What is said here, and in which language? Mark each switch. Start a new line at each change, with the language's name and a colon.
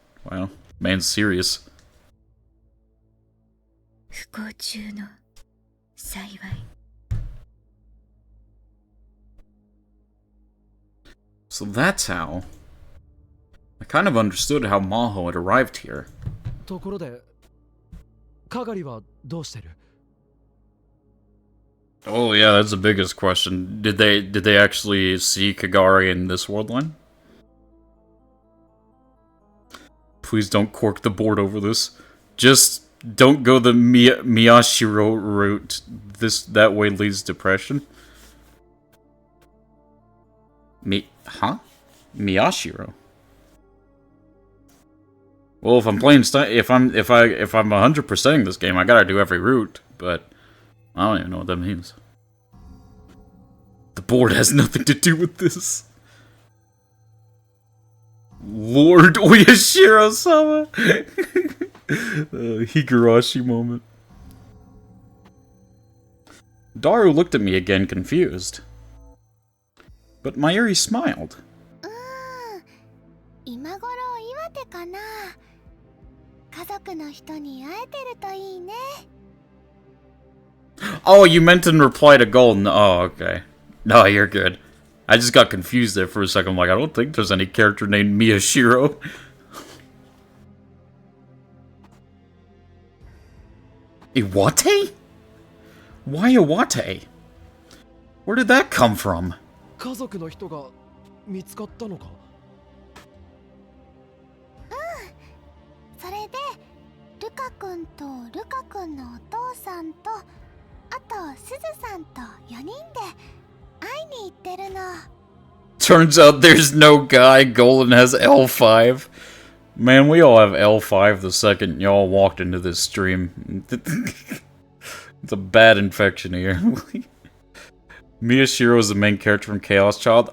English: Wow, man's serious.
Japanese: 不幸中の幸い。
English: So that's how. I kind of understood how Maho had arrived here.
Japanese: ところで、かがりはどうしてる？
English: Oh yeah, that's the biggest question. Did they actually see Kagari in this world line? Please don't cork the board over this. Just don't go the Miyashiro route. That way leads to depression. Miyashiro. Well, if I'm playing if I'm 100%ing this game, I gotta do every route, but I don't even know what that means. The board has nothing to do with this. Lord Oyashiro-sama! Higurashi moment. Daru looked at me again, confused. But Mayuri smiled.
Japanese: 今頃岩手かな。家族の人に会えてるといいね。
English: Oh, you meant in reply to Golden. Oh, okay. No, you're good. I just got confused there for a second. I'm like, I don't think there's any character named Miyashiro. Iwate? Why Iwate? Where did that come from?
Japanese: 家族の人が見つかったのか？それでルカ君とルカ君のお父さんとあとすずさんと4人で会いに行ってるの。
English: Turns out there's no guy. Golden has L5. Man, we all have L5 the second y'all walked into this stream. It's a bad infection here. Miyashiro is the main character from Chaos Child.